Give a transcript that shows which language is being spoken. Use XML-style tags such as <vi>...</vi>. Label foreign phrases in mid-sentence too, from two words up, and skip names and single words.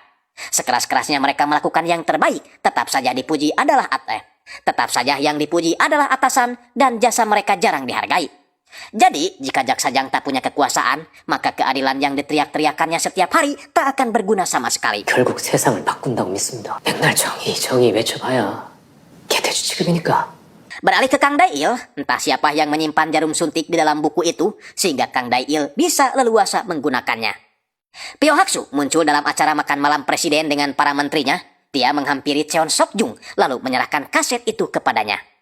<id>Sekeras-kerasnya mereka melakukan yang terbaik, tetap saja yang dipuji adalah atasan dan jasa mereka jarang dihargai. Jadi, jika Jaksa Jang tak punya kekuasaan, maka keadilan yang diteriak-teriakannya setiap hari tak akan berguna sama sekali.</id> <ko>결국 세상을 바꾼다고 믿습니다. 맨날 정의 외쳐봐야 개돼지 취급이니까.</ko> <id>Beralih ke Kang Dail, entah siapa yang menyimpan jarum suntik di dalam buku itu, sehingga Kang Dail bisa leluasa menggunakannya. Pyo Haksu muncul dalam acara makan malam presiden dengan para menterinya. Dia menghampiri Cheon Sok Jung, lalu menyerahkan kaset itu kepadanya.</id>